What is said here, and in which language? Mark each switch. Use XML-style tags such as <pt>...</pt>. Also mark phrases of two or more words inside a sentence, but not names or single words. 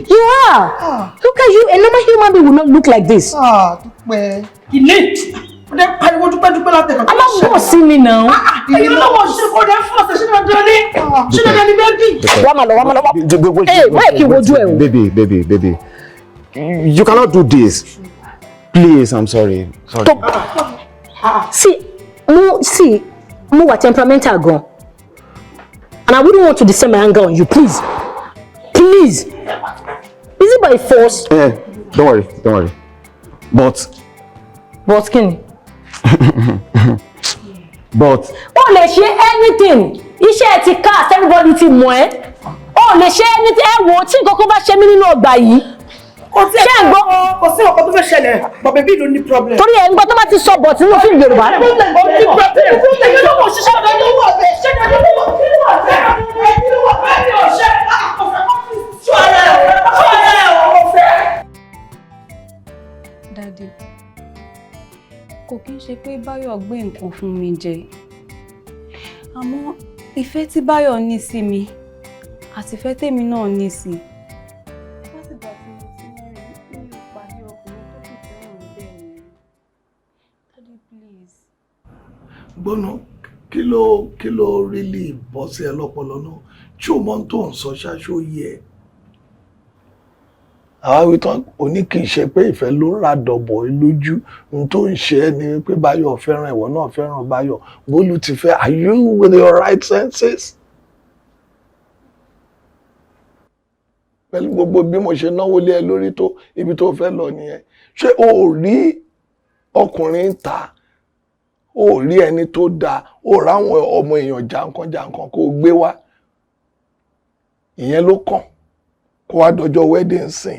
<en>You are. Look at you. A normal human being will not look like this.</en> <yo>Dúpẹ́. Ilé. Ọdẹ pariwo Dúpẹ́ látẹ̀kọ̀. A máa ń bọ̀ sí mi náà. Ẹ̀yin lọ́wọ́ ṣe kó dẹ́ fún ọ̀sẹ̀ ṣé dandan ni. Ṣé dandan ni bẹ́ẹ̀bì. Wá máa lọ. Why kí n wojú ẹ o?</yo> <en>Baby. You cannot do this. Please, I'm sorry. See,</en> <yo>mo wà temperamental gan.</yo> <en>And I wouldn't want to descend my anger on you, please. Please. Is it by force? Don't worry.</en> <yo>But kí ni?</yo> <en>But.</en> <yo>O lè ṣe anything. Iṣẹ́ ti cast, everybody ti mọ̀ ẹ́. O lè ṣe anything. Ẹ wo tí nǹkan kan bá ṣe mí nínú ọgbà yìí. ṣé ẹ gbọ́ kò sí ọkọ tó fẹ́ ṣẹlẹ̀</yo> <en>but baby</en> <yo>ló ní problem. torí ẹ̀ ń gbọ́ tó bá ti sọ bọ̀ tí wọ́n fi Yorùbá. ó ní problem ẹgbẹ́ ló mọ̀ ṣiṣẹ́ ọ̀dọ́ ló wà bẹ́ẹ̀ ṣé ẹgbẹ́ ló wà bẹ́ẹ̀ kí ló wà bẹ́ẹ̀ ni ọ̀ṣẹ́ ọ̀fẹ́ kọ́ fi ṣọ́ ara ẹ̀ ọ̀fẹ́. Daddy, kò kí ń ṣe pé Báyọ̀ gbé nǹkan fún mi jẹ. Àmọ́ ìfẹ́ tí Báyọ̀ ní sí mi àti ìfẹ́ tèmi náà ní sí. Látìgbà tí mo ti ń rí mi ò pàdé ọkùnrin tó fi fẹ́ràn bẹ́ẹ̀ ni.</yo> <en>Daddy, please.</en> <yo>Gbọ́nà kí ló really bọ́ sí ẹ lọ́pọlọ náà tí o mọ̀ tó ń sọ ṣáṣó yẹ. Àwa wí tán òní kì í ṣe pé ìfẹ́ ló ń ra dọ̀bọ̀ lójú ohun tó ń ṣe ẹ́ ni pé Báyọ̀ fẹ́ràn ìwọ náà fẹ́ràn Báyọ̀ Bólú ti fẹ́</yo> <en>are you with your right senses?</en> <yo>Pẹ̀lú gbogbo bí mo ṣe náwó lé ẹ lórí tó ibi tó fẹ́ lọ nìyẹn ṣé o ò rí ọkùnrin ta o ò rí ẹni tó dáa o ò ráwọn ọmọ èèyàn jàǹkànjàǹkàn kó o gbé wá ìyẹn ló kàn kó wá dọjọ́ wedding sìn</yo>